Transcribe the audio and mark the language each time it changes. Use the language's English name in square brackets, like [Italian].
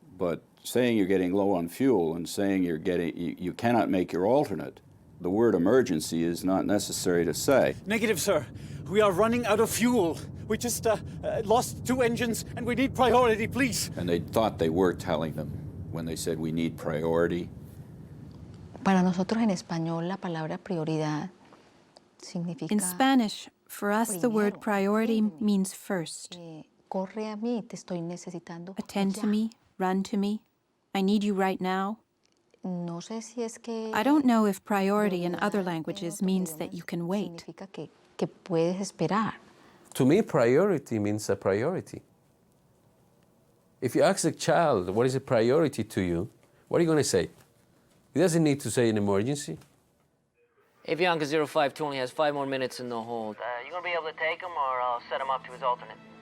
[English] But saying you're getting low on fuel and saying you cannot make your alternate, the word emergency is not necessary to say. Negative, sir. We are running out of fuel. We just lost 2 engines and we need priority, please. And they thought they were telling them when they said we need priority. [Spanish] Para nosotros en español, la palabra prioridad significa... [English] In Spanish, for us the word priority means first. [Spanish] Corre a mí, te estoy necesitando. [English] Attend to me, run to me, I need you right now. [Spanish] No sé si es que... [English] I don't know if priority in other languages means that you can wait. [Spanish] Significa que puedes esperar. [English] To me, priority means a priority. If you ask a child, what is a priority to you, what are you going to say? He doesn't need to say an emergency. Avianca 052 only has 5 more minutes in the hold. You gonna be able to take him, or I'll set him up to his alternate?